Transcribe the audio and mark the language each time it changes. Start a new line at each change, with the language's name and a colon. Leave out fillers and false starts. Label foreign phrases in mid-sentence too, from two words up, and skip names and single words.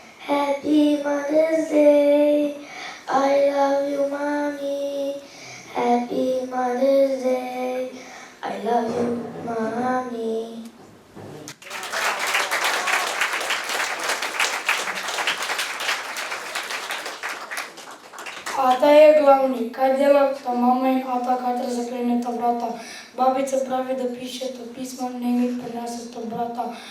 English: Happy Mother's Day. I love you, mommy. Happy Mother's Day. I love you, mommy.
Slovenian: Ata je glavni, kaj delata mama in ata, kadar zakleneta vrata. Babica pravi, da pišeta pisma, ne mi prineseta brata.